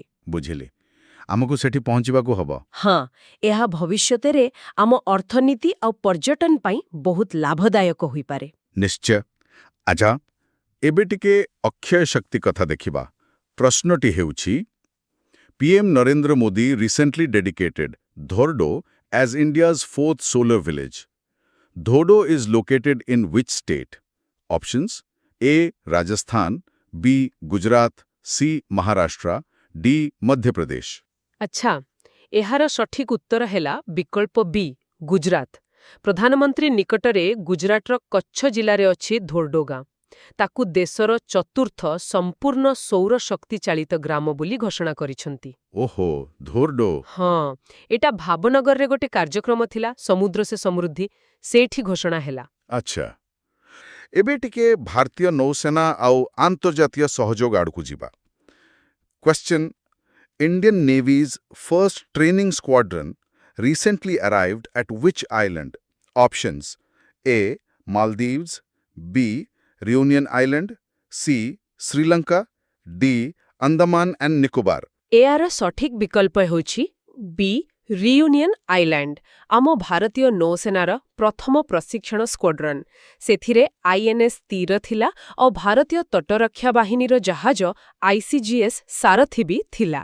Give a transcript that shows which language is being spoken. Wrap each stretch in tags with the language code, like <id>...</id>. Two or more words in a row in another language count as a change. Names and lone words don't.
<or>ବୁଝିଲି, ଆମକୁ ସେଠି ପହଞ୍ଚିବାକୁ ହବ। ହଁ, ଏହା ଭବିଷ୍ୟତରେ ଆମ ଅର୍ଥନୀତି ଆଉ ପର୍ଯ୍ୟଟନ ପାଇଁ ବହୁତ ଲାଭଦାୟକ ହୋଇପାରେ। ନିଶ୍ଚୟ। ଆଚ୍ଛା, ଏବେ ଟିକେ ଅକ୍ଷୟ ଶକ୍ତି କଥା ଦେଖିବା। ପ୍ରଶ୍ନଟି ହେଉଛି,</or> <en>PM ନରେନ୍ଦ୍ର ମୋଦି recently dedicated Dhordo as India's 4th solar village. Dhordo is located in which state? Options A, Rajasthan, B, Gujarat, C, Maharashtra, D, Madhya Pradesh.</en> <or>ଆଚ୍ଛା, ଏହାର ସଠିକ ଉତ୍ତର ହେଲା ବିକଳ୍ପ ବି, ଗୁଜରାତ। ପ୍ରଧାନମନ୍ତ୍ରୀ ନିକଟରେ ଗୁଜରାଟର କଚ୍ଛ ଜିଲ୍ଲାରେ ଅଛି ଧୋର୍ଡୋ ଗାଁ। ତାକୁ ଦେଶର ଚତୁର୍ଥ ସମ୍ପୂର୍ଣ୍ଣ ସୌର ଶକ୍ତି ଚାଳିତ ଗ୍ରାମ ବୋଲି ଘୋଷଣା କରିଛନ୍ତି। ଓହୋ, ଧୋର୍ଡୋ। ହଁ, ଏଟା ଭାବନଗରରେ ଗୋଟେ କାର୍ଯ୍ୟକ୍ରମ ଥିଲା, ସମୁଦ୍ର ସେ ସମୃଦ୍ଧି, ସେଇଠି ଘୋଷଣା ହେଲା। ଆଚ୍ଛା, ଏବେ ଟିକେ ଭାରତୀୟ ନୌସେନା ଆଉ ଆନ୍ତର୍ଜାତୀୟ ସହଯୋଗ ଆଡ଼କୁ ଯିବା।</or> <en>Question: Indian Navy's first training squadron recently arrived at which island? Options A, Maldives, B, Reunion Island, C, Sri Lanka, D, Andaman and Nicobar.</en> <or>ଏହାର ସଠିକ ବିକଳ୍ପ ହେଉଛି ବି, ରିୟୁନିୟନ ଆଇଲ୍ୟାଣ୍ଡ, ଆମ ଭାରତୀୟ ନୌସେନାର ପ୍ରଥମ ପ୍ରଶିକ୍ଷଣ ସ୍କ୍ୱାଡ୍ରନ୍। ସେଥିରେ INS ତୀର ଥିଲା ଆଉ ଭାରତୀୟ ତଟରକ୍ଷା ବାହିନୀର ଜାହାଜ ICGS ସାରଥୀ ବି ଥିଲା।</or>